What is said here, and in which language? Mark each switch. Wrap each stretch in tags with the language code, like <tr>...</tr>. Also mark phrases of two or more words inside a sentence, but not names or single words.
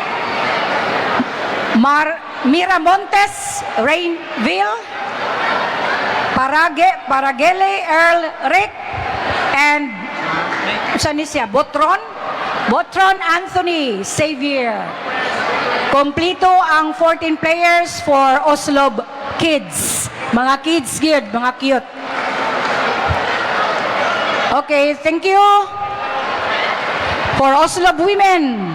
<ceb>Miramontes Rainville. Paragele Earl Rick. And saan ni siya? Botron Anthony Xavier. Kompleto ang 14 players for Oslob Kids. Mga kids good, mga cute.</ceb> <en>Okay, thank you. For Oslob Women.</en>